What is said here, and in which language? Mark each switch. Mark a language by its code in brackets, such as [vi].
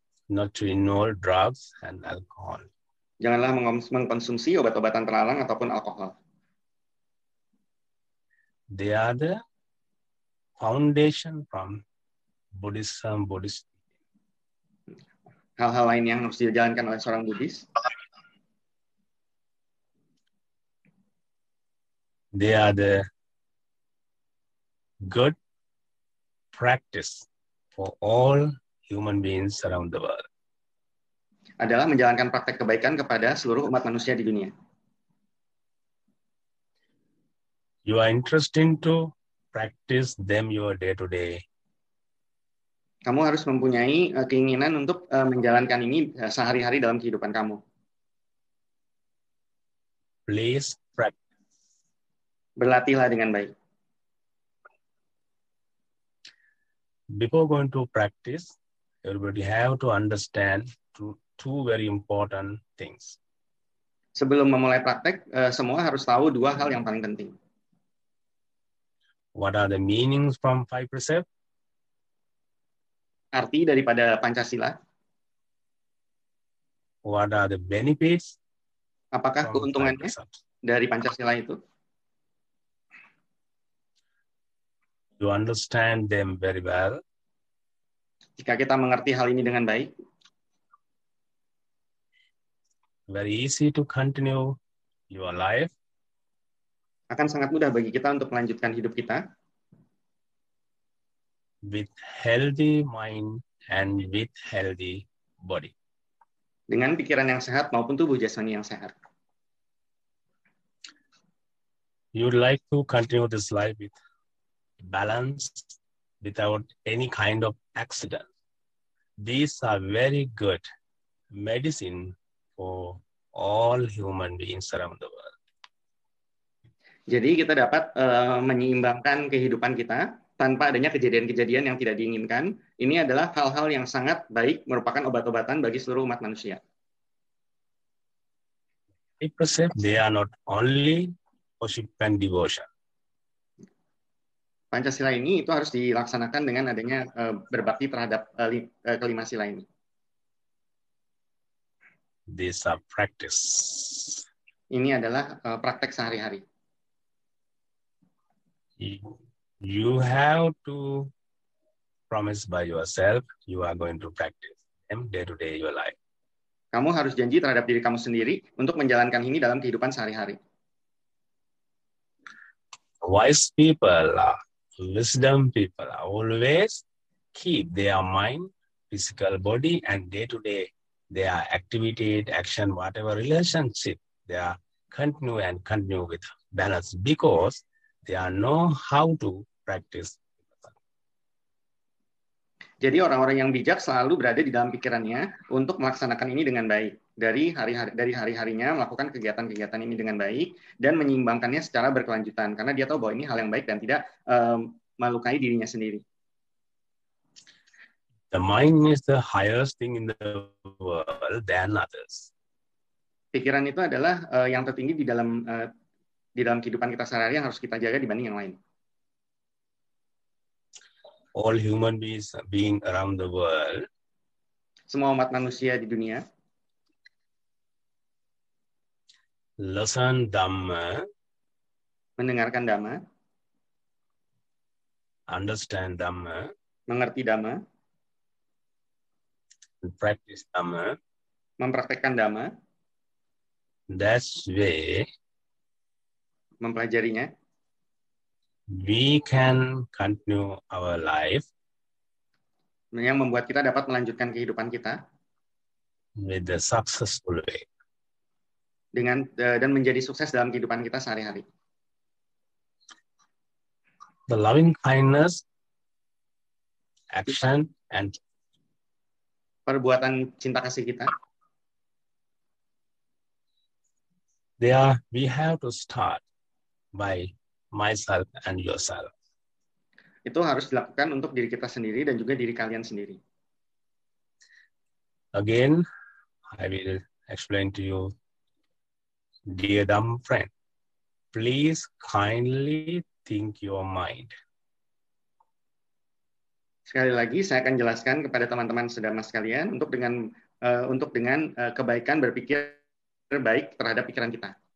[en] Not to inhale drugs and alcohol. [id] Janganlah mengkonsumsi obat-obatan terlarang ataupun alkohol. [en] They are the foundation from Buddhism, Buddhist. [id] Hal-hal lain yang harus dijalankan oleh seorang Buddhis. [en] They are the good practice for all human beings around the world. [id] Adalah menjalankan praktek kebaikan kepada seluruh umat manusia di dunia. [en] You are interested to practice them your day-to-day. [id] Kamu harus mempunyai keinginan untuk menjalankan ini sehari-hari dalam kehidupan kamu. [en] Please practice. [id] Berlatihlah dengan baik. [en] Before going to practice, everybody have to understand two very important things. [id] Sebelum memulai praktek, semua harus tahu dua hal yang paling penting. [en] What are the meanings from 5 precepts? [id] Arti daripada Pancasila. [en] What are the benefits? [id] Apakah keuntungannya dari Pancasila itu? [en] You understand them very well. [id] Jika kita mengerti hal ini dengan baik, [en] very easy to continue your life. [id] akan sangat mudah bagi kita untuk melanjutkan hidup kita [en] with healthy mind and with healthy body. [id] Dengan pikiran yang sehat maupun tubuh jasmani yang sehat. [en] You would like to continue this life with balance, without any kind of accident. These are very good medicine for all human beings around the world. [id] Jadi kita dapat menyeimbangkan kehidupan kita tanpa adanya kejadian-kejadian yang tidak diinginkan. Ini adalah hal-hal yang sangat baik, merupakan obat-obatan bagi seluruh umat manusia. [en] They are not only worship and devotion. [id] Pancasila ini itu harus dilaksanakan dengan adanya berbakti terhadap kelima sila ini. [en] These are practice. [id] Ini adalah praktek sehari-hari. [en] You have to promise by yourself you are going to practice. them day-to-day your life. [id] Kamu harus janji terhadap diri kamu sendiri untuk menjalankan ini dalam kehidupan sehari-hari. [en] Wise people, wisdom people always keep their mind, physical body, and day-to-day their activity, action, whatever relationship, they are continue with balance because they know how to practice. [id] Jadi orang-orang yang bijak selalu berada di dalam pikirannya untuk melaksanakan ini dengan baik. Dari hari-harinya melakukan kegiatan-kegiatan ini dengan baik dan menyeimbangkannya secara berkelanjutan. Karena dia tahu bahwa ini hal yang baik dan tidak melukai dirinya sendiri. [en] The mind is the highest thing in the world than others. [id] Pikiran itu adalah yang tertinggi di dalam kehidupan kita sehari-hari yang harus kita jaga dibanding yang lain. [en] All human beings around the world, [id] semua umat manusia di dunia, [en] listen Dhamma, [id] mendengarkan Dhamma, [en] understand Dhamma, [id] mengerti Dhamma, [en] practice Dhamma. [id] Mempraktekkan Dhamma. [en] That's way [id] mempelajarinya. [en] We can continue our life. [id] Yang membuat kita dapat melanjutkan kehidupan kita [en] with the successful way. [id] Dan menjadi sukses dalam kehidupan kita sehari-hari. [en] The loving kindness, action, and [id] perbuatan cinta kasih kita. [en] There we have to start by myself and yourself. [id] Itu harus dilakukan untuk diri kita sendiri dan juga diri kalian sendiri. [en] Again, I will explain to you, dear dumb friend, please kindly think your mind. [id] Sekali lagi, saya akan jelaskan kepada teman-teman sedama sekalian untuk dengan kebaikan berpikir baik terhadap pikiran kita.